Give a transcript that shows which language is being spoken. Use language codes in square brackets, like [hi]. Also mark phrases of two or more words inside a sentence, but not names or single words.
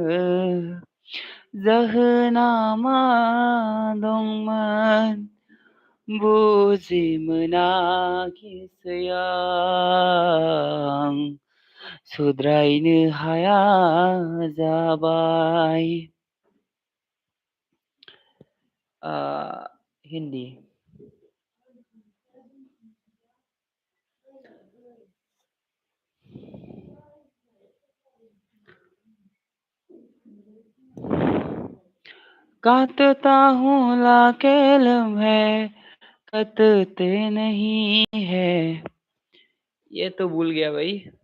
[brx] जाहोना मा दंमोन बुजि मोनाखिसै आं सुद्रायनो हाया [hi] जाबाय हिन्दी काटता हूँ लाके लम्हे कटते नहीं है ये तो भूल गया भाई